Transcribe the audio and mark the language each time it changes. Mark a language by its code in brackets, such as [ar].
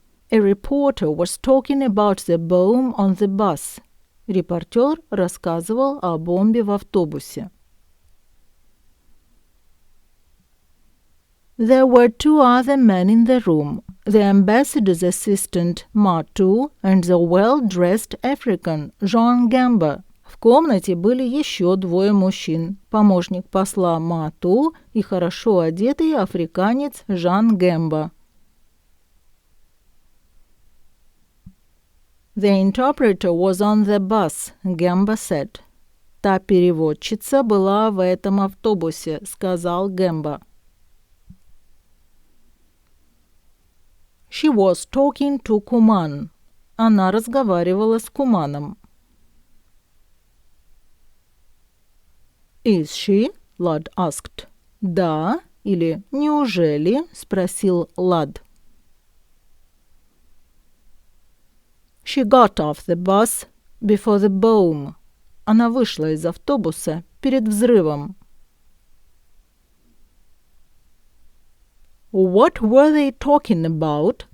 [en] A reporter was talking about the bomb on the bus. [ru] Репортер рассказывал о бомбе в автобусе. [en] There were two other men in the room, the ambassador's assistant, Matu, and the well-dressed African, Jean Gamba. [ru] В комнате были еще двое мужчин, помощник посла Мату и хорошо одетый африканец Жан Гемба. [en] The interpreter was on the bus, Gamba said. [ru] Та переводчица была в этом автобусе, сказал Гемба. [en] She was talking to Kuman. [ru] Она разговаривала с Куманом. [en] Is she? Lad asked. [ru] Да или неужели? Спросил Лад. [en] She got off the bus before the bomb. [ru] Она вышла из автобуса перед взрывом. [en] What were they talking about?